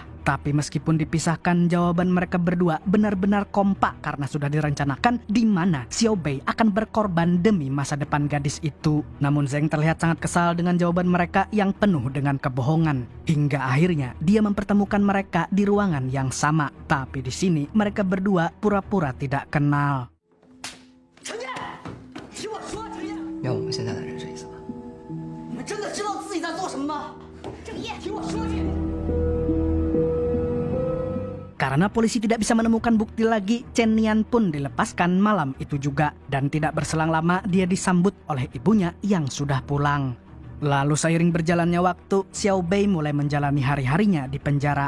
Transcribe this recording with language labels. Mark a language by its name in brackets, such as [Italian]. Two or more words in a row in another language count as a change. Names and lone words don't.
[Indonesian] Tapi meskipun dipisahkan, jawaban mereka berdua benar-benar kompak karena sudah direncanakan di mana Xiao Bei akan berkorban demi masa depan gadis itu. Namun Zeng terlihat sangat kesal dengan jawaban mereka yang penuh dengan kebohongan. Hingga akhirnya dia mempertemukan mereka di ruangan yang sama. Tapi di sini mereka berdua pura-pura tidak kenal. [Chinese] 让我们现在来认识一次吧。你们真的知道自己在做什么吗？郑业，听我说去。 [Indonesian] Karena polisi tidak bisa menemukan bukti lagi, Chen Nian pun dilepaskan malam itu juga. Dan tidak berselang lama dia disambut oleh ibunya yang sudah pulang. Lalu seiring berjalannya waktu, Xiao Bei mulai menjalani hari-harinya di penjara.